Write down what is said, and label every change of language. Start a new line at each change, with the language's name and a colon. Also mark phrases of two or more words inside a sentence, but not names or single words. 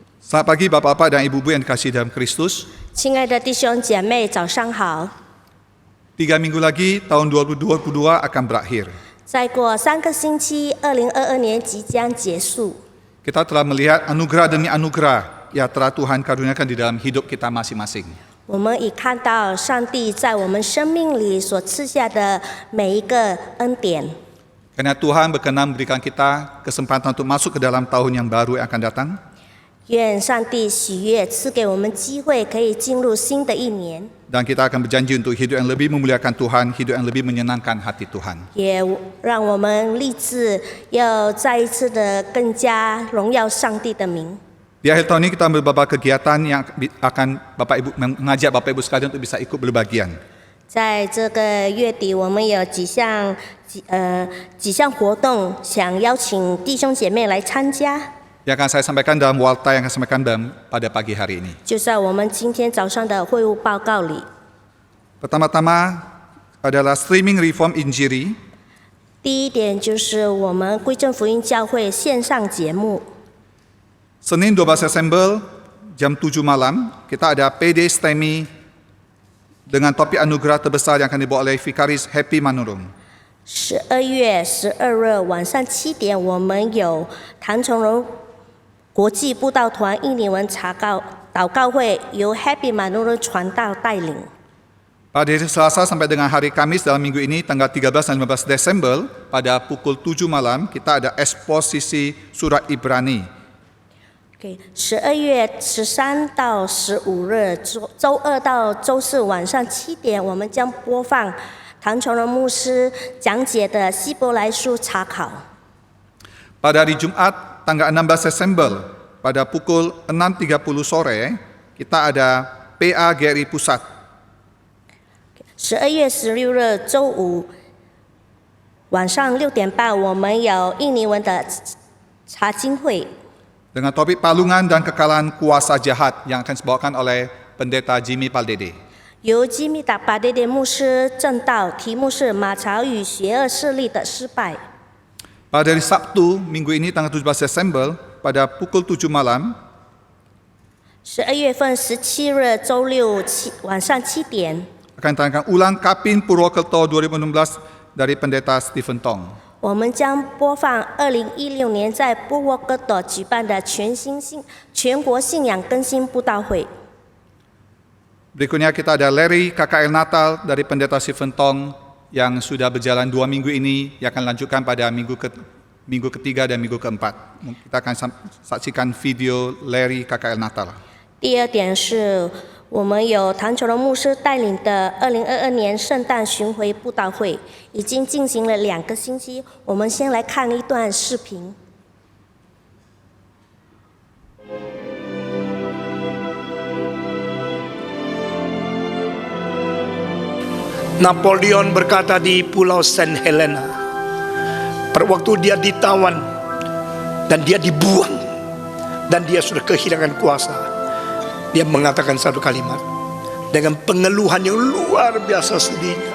Indonesian: Selamat pagi Bapak-Bapak dan Ibu-Ibu yang dikasihi dalam Kristus.
Chinese: 亲爱的弟兄姐妹，早上好！
Indonesian: 3 minggu lagi tahun 2022 akan berakhir.
Chinese: 再过3个星期，2022年即将结束。
Indonesian: Kita telah melihat anugerah demi anugerah yang telah Tuhan karuniakan di dalam hidup kita masing-masing.
Chinese: 我们已看到上帝在我们生命里所赐下的每一个恩典。
Indonesian: Karena Tuhan berkenan memberikan kita kesempatan untuk masuk ke dalam tahun yang baru yang akan datang.
Chinese: 愿上帝喜悦赐给我们机会，可以进入新的一年。
Indonesian: Dan kita akan berjanji untuk hidup yang lebih memuliakan Tuhan, hidup yang lebih menyenangkan hati Tuhan.
Chinese: 也让我们立志要再一次的更加荣耀上帝的名。
Indonesian: Di akhir tahun ini kita beberapa kegiatan yang akan mengajak Bapak Ibu sekalian untuk bisa ikut berbagian.
Chinese: 在这个月底，我们有几项活动，想邀请弟兄姐妹来参加。
Indonesian: Yang akan saya sampaikan dalam warta yang akan saya sampaikan pada pagi hari ini.
Chinese: 就在我们今天早上的会务报告里，
Indonesian: Pertama-tama adalah streaming reform Injili.
Chinese: 第一点就是我们归正福音教会线上节目。
Indonesian: Senin 12 Desember jam 7 malam kita ada PD STEMI dengan topik anugerah terbesar yang akan dibawa oleh Vikaris Happy Manurung.
Chinese: 12 月12日晚上7点，我们有唐崇荣国际布道团印尼文祷告会，由 Happy Manurung 传道带领。
Indonesian: Pada hari Selasa sampai dengan hari Kamis dalam minggu ini tanggal 13 dan 15 Desember pada pukul 7 malam kita ada eksposisi surat Ibrani.
Chinese: 12 月13到15日，周二到周四晚上7点，我们将播放唐崇荣牧师讲解的希伯来书查考。
Indonesian: Pada hari Jumat tanggal 16 Desember pada pukul 6.30 sore kita ada PA GRI Pusat.
Chinese: 12 月16日周五晚上6点半，我们有印尼文的查经会。
Indonesian: Dengan topik palungan dan kekalahan kuasa jahat yang akan dibawakan oleh Pendeta Jimmy Paldede.
Chinese: 由基密达巴爹爹牧师正道，题目是马槽与邪恶势力的失败。
Indonesian: Pada hari Sabtu minggu ini tanggal 17 Desember pada pukul 7 malam
Chinese: 12 月份17日周六晚上7点，
Indonesian: akan ditayangkan ulang Kapin Purwokerto 2016 dari Pendeta Stephen Tong.
Chinese: 我们将播放2016年在波沃哥岛举办的全国信仰更新布道会。
Indonesian: Berikutnya kita ada Larry KKL Natal dari Pendeta Stephen Tong yang sudah berjalan 2 minggu ini, yang akan lanjutkan pada minggu ketiga dan minggu keempat. Kita akan saksikan video Larry KKL Natal.
Chinese: 第二点是我们有唐崇荣牧师带领的2022年圣诞巡回布道会，已经进行了2个星期。我们先来看一段视频。
Indonesian: Napoleon berkata di Pulau Saint Helena, pada waktu dia ditawan dan dia dibuang dan dia sudah kehilangan kuasa, dia mengatakan satu kalimat dengan pengeluhan yang luar biasa sedihnya.